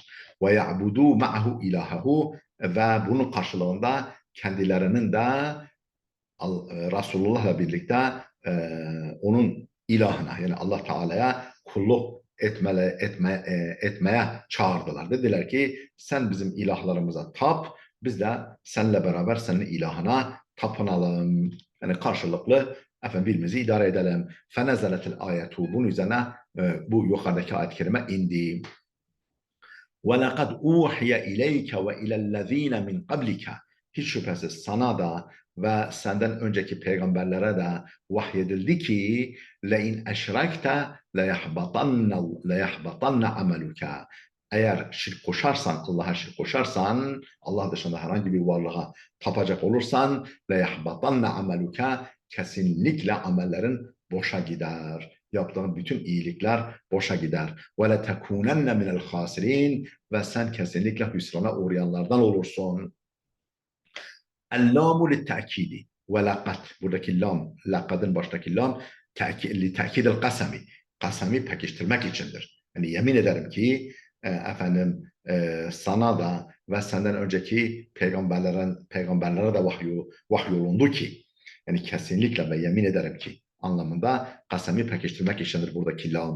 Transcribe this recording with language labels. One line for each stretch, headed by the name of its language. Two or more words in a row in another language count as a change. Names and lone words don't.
Arabic: ويعبد معه إلهه,
Turkish: ve bunun karşılığında kendilerinin de Resulullah'la birlikte onun ilahına yani Allah Teala'ya kulluk etmeye çağırdılar. Dediler ki sen bizim ilahlarımıza tap, biz de seninle beraber senin ilahına tapınalım. Yani karşılıklı efendim birbirimizi idare edelim.
Arabic: فنزلت الآية,
Turkish: bunun üzerine bu yukarıdaki ayet-i kerime indi.
Arabic: وَلَقَدْ اُوحِيَ اِلَيْكَ وَاِلَى الَّذ۪ينَ مِنْ قَبْلِكَ.
Turkish: Hiç şüphesiz sana da ve senden önceki peygamberlere de vahyedildi ki
Arabic: لَاِنْ اَشْرَكْتَ لَيَحْبَطَنَّ عَمَلُكَ.
Turkish: Eğer şirk koşarsan, Allah'a şirk koşarsan, Allah dışında herhangi bir varlığa tapacak olursan
Arabic: لَيَحْبَطَنَّ عَمَلُكَ,
Turkish: kesinlikle amellerin boşa gider. Yaptığın bütün iyilikler boşa gider.
Arabic: وَلَتَكُونَنَّ مِنَ الْخَاسِرِينَ,
Turkish: ve sen kesinlikle hüsrana uğrayanlardan olursun.
Arabic: اللام للتأكيد ولقد,
Turkish: buradaki lam, laqadın baştaki lam
Arabic: لتأكيد القسم,
Turkish: kasami pekiştirmek içindir. Yani yemin ederim ki efendim sana da ve senden önceki peygamberlere de vahyolundu ki, yani kesinlikle ve yemin ederim ki anlamında kasemi pekiştirmek içindir buradaki lam.